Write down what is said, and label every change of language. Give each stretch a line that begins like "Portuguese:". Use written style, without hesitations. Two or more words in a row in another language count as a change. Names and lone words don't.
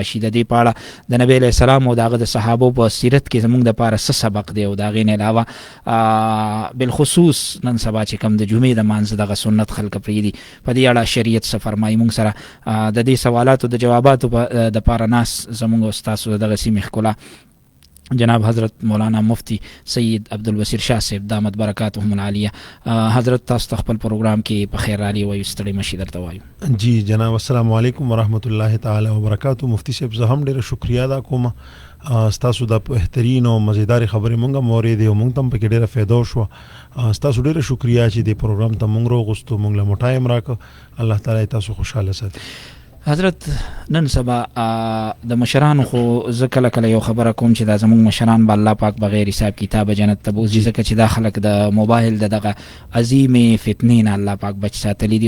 Pashto: د دې په اړه د نبي علیه السلام او د هغه د صحابو په سیرت کې زموږ دپاره څه سبق دی او د هغې نه علاوه بالخصوص نن سبا چې کوم د جمعې د مانځه دغه سنت خلک پرېږدي، په دې اړه شریعت څه فرمایي. موږ سره د دې سوالاتو د جواباتو دپاره ناست زموږ او ستاسو د دغه سیمې ښکلا جناب حضرت مولانا مفتی سید عبدالبصیر شاه صاحب
Arabic: دامت برکاتهم العالیه.
Pashto: حضرت تاسو ته خپل پروګرام کې په خیر رالی وایو، ستړي مشي درته وایو.
Arabic: جی جناب السلام علیکم ورحمۃ اللہ تعالی وبرکاتہ.
Pashto: مفتی صاحب زه هم ډېره شکریا ادا کوم ستاسو د بهترین او مزیدار خبرې مونږ مورې دی او مونږ تم پکې ډېره فایده وشوه. ستاسو ډېره شکریا چې د پروګرام ته مونږ راغوستو، مونږ له مو ټایم راکړه. الله تعالی تاسو خوشحاله ساتي. حضرت نن سبا د مشرانو خو زه کله کله یو خبره کوم چې دا زموږ مشران به الله پاک بغیر حساب کتاب جنت ته بوځي، ځکه چې دا خلک د موبایل د دغه عظیمې فتنې نه الله پاک بچ ساتلی دي.